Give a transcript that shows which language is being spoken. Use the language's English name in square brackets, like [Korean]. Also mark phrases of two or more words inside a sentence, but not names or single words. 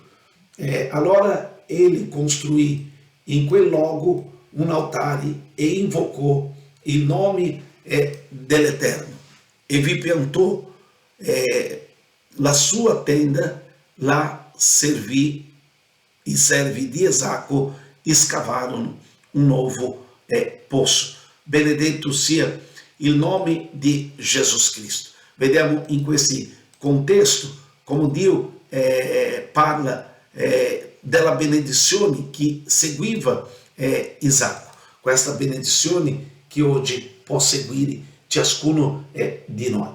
[Italian] Allora egli costruì in quel luogo un altare e invocò il nome dell'Eterno e vi piantò la sua tenda, là servì i servi di Isacco escavarono [Portuguese] um novo poço. [Italian] Benedetto sia il nome di Jesus Cristo. Vediamo in questi contesto come Dio parla della benedizione che seguiva Isacco, questa benedizione che oggi può seguire ciascuno di noi.